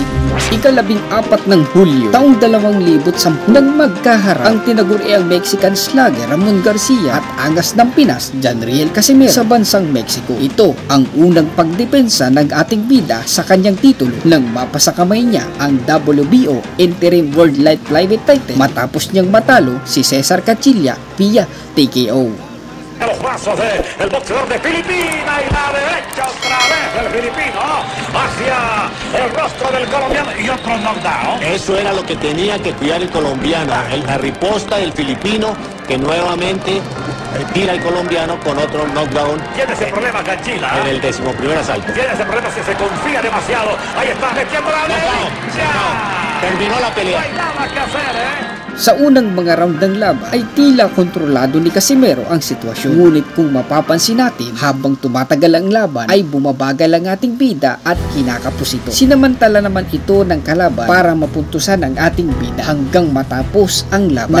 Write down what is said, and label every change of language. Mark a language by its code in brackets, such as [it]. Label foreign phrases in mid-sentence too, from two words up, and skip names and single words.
[tl] Ika-14 ng Hulyo, taong 2010 nang magkaharap ang tinaguriang [en] Mexican slugger [tl] Ramon Garcia at angas ng Pinas Jandriel Casimero sa bansang Mexico. Ito ang unang pagdepensa ng ating bida sa kanyang titulo nang mapasa kamay niya ang [en] WBO Interim World Light Flyweight title [tl] matapos niyang matalo si Cesar Cachilla via TKO. [es] Los brazos del boxeador de Filipina y la derecha otra vez del filipino hacia el rostro del colombiano y otro knockdown. Eso era lo que tenía que cuidar el colombiano, la riposta del filipino que nuevamente tira al colombiano con otro knockdown. Tiene ese problema Cachilla. En el 11º asalto. Tiene ese problema si se confía demasiado. Ahí está metiendo la derecha. Terminó la pelea. No hay nada que hacer, [tl] Sa unang mga round ng laban ay tila kontrolado ni Casimero ang sitwasyon. Ngunit kung mapapansin natin, habang tumatagal ang laban ay bumabagal ang ating bida at kinakapos ito. Sinamantala naman ito ng kalaban para mapuntusan ang ating bida hanggang matapos ang laban.